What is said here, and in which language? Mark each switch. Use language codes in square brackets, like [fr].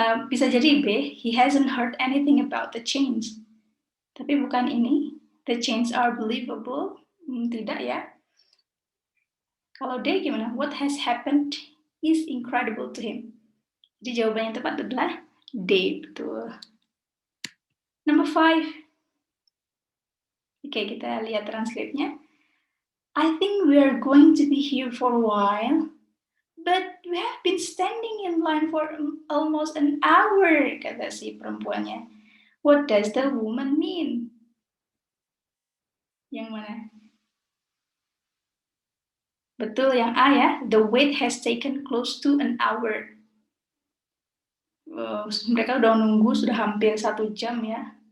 [id] Bisa jadi B, [en] he hasn't heard anything about the change. [id] Tapi bukan ini, [en] the change are believable. [id] Tidak ya. Kalau D gimana? [en] What has happened is incredible to him. [id] Jadi jawaban yang tepat adalah D, betul. [en] Number 5. [id] Oke, kita lihat transkripnya. [en] I think we are going to be here for a while, but we have been standing in line for almost an hour, [id] kata si perempuannya. [en] What does the woman mean? [id] Yang mana? Betul, yang A ya. [en] The wait has taken close to an hour. [id] Mereka udah nunggu sudah hampir 1 jam ya.